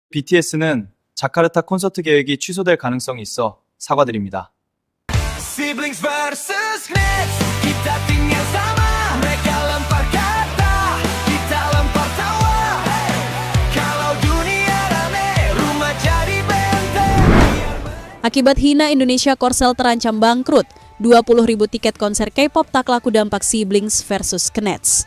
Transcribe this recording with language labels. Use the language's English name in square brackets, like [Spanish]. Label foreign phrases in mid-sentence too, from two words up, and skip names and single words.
[Korean] BTS는 자카르타 콘서트 계획이 취소될 가능성이 있어 사과드립니다. [English] Siblings versus Nets, [Indonesian] kita tinggal sama. Mereka lempar kata, kita lempar tawa. Kalau dunia rame, rumah jadi benteng. Akibat hina Indonesia, Korsel terancam bangkrut. 20.000 tiket konser K-pop tak laku dampak [English] Siblings versus Knets.